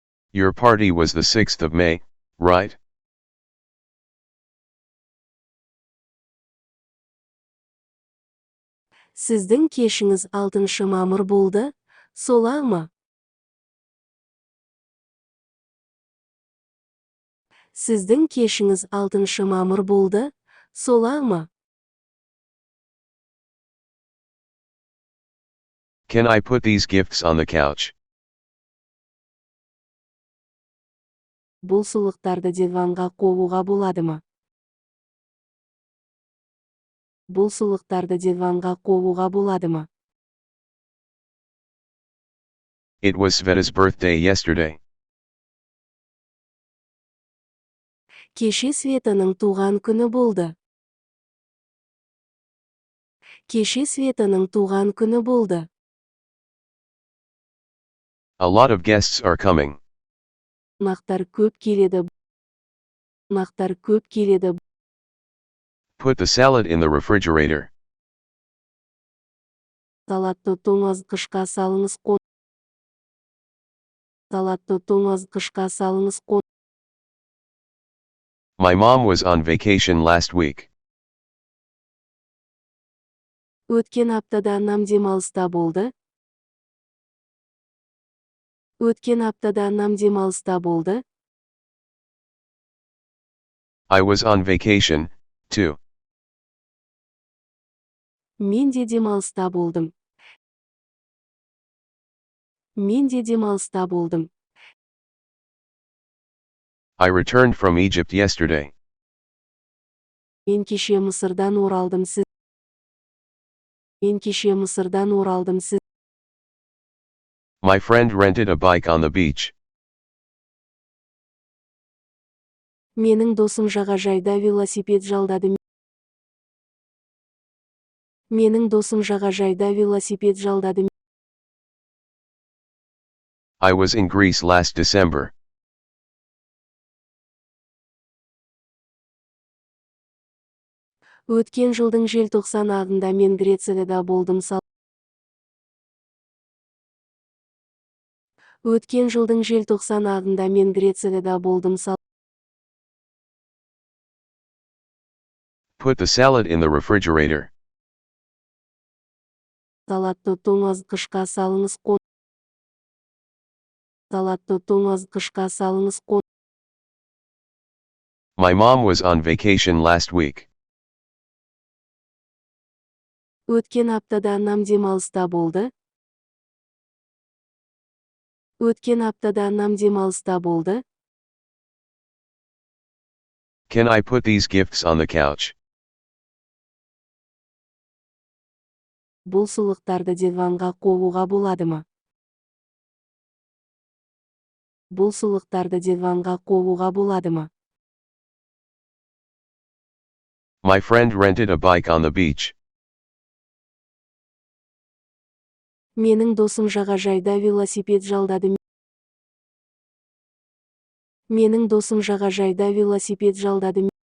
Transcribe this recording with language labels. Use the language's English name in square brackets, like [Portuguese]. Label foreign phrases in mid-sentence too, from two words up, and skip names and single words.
[English] Your party was the 6th of May, right? [Kazakh] Сіздің кешіңіз 6 мамыр болды, солай ма? Сіздің кешіңіз 6 мамыр болды, солай ма? [English] Can I put these gifts on the couch? [Kazakh] Бұл сыйлықтарды диванға қоюға болады ма? Бұл сыйлықтарды диванға қоюға болады ма? [English] It was Sveta's birthday yesterday. [Kazakh] Кеше Светаның туған күні болды. Кеше Светаның туған күні болды. [English] A lot of guests are coming. [Kazakh] Қонақтар көп келеді. Қонақтар көп келеді. [English] Put the salad in the refrigerator. [Kazakh] Салатты тоңазытқышқа салыңыз. Салатты тоңазытқышқа салыңыз. [English] My mom was on vacation last week. [Kazakh] Өткен аптада анам демалыста болды. Өткен аптада анам демалыста болды. [English] I was on vacation, too. [Kazakh] Мен де демалыста болдым. Мен де демалыста болдым. [English] I returned from Egypt yesterday. [Kazakh] Мен кеше Мысырдан оралдым. Сіз. Мен кеше Мысырдан оралдым. Сіз. [English] My friend rented a bike on the beach. [Kazakh] Менің досым жағажайда велосипед жалдады. Менің досым жағажайда велосипед жалдады. [English] I was in Greece last December. [Kazakh] Өткен жылдың желтоқсан айында мен Грецияда болдым. Өткен жылдың желтоқсан айында мен Грецияда болдым. [English] Put the salad in the refrigerator. [Kazakh] Салатты тоңазытқышқа салыңыз. Салатты тоңазытқышқа салыңыз. [English] My mom was on vacation last week. [Kazakh] Өткен аптада анам демалыста болды. Өткен аптада анам демалыста болды. [English] Can I put these gifts on the couch? [Kazakh] Бұл сыйлықтарды диванға қоюға болады ма? Бұл сыйлықтарды диванға қоюға болады ма? [English] My friend rented a bike on the beach. [Kazakh] Менің досым жағажайда велосипед жалдады. Менің досым жағажайда велосипед жалдады.